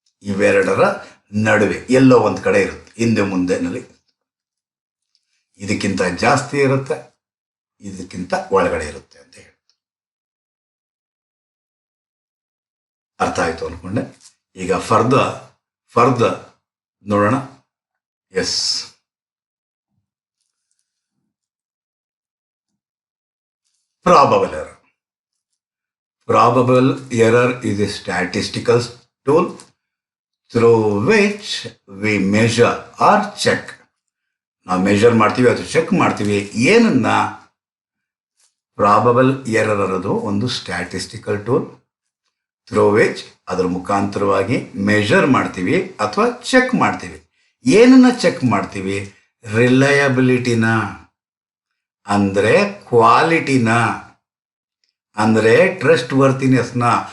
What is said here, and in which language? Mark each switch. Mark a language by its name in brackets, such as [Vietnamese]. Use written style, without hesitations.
[Kannada] ಇವೆರಡರ ನಡುವೆ ಎಲ್ಲೋ ಒಂದು ಕಡೆ ಇರುತ್ತೆ, ಹಿಂದೆ ಮುಂದೆನಲ್ಲಿ. ಇದಕ್ಕಿಂತ ಜಾಸ್ತಿ ಇರುತ್ತೆ, ಇದಕ್ಕಿಂತ ಒಳಗಡೆ ಇರುತ್ತೆ ಅಂತ ಹೇಳಿ ಅರ್ಥ ಆಯಿತು ಅಂದ್ಕೊಂಡೆ. ಈಗ ಫರ್ದರ್ ನೋಡೋಣ. [English] Yes, probable error. Probable error is a statistical tool through which we measure or check. [Kannada] ನಾವು ಮೆಷರ್ ಮಾಡ್ತೀವಿ ಅಥವಾ ಚೆಕ್ ಮಾಡ್ತೀವಿ ಏನನ್ನ? ಪ್ರಾಬಬಲ್ ಎರರ್ ಅನ್ನೋದು ಒಂದು ಸ್ಟ್ಯಾಟಿಸ್ಟಿಕಲ್ ಟೂಲ್ [English] through which [Kannada] ಅದರ ಮುಖಾಂತರವಾಗಿ ಮೆಷರ್ ಮಾಡ್ತೀವಿ ಅಥವಾ ಚೆಕ್ ಮಾಡ್ತೀವಿ. ಏನನ್ನ ಚೆಕ್ ಮಾಡ್ತೀವಿ? ರಿಲಯಬಿಲಿಟಿನ, ಅಂದರೆ ಕ್ವಾಲಿಟಿನ, ಅಂದರೆ ಟ್ರಸ್ಟ್ ವರ್ತಿನೆಸ್ನ.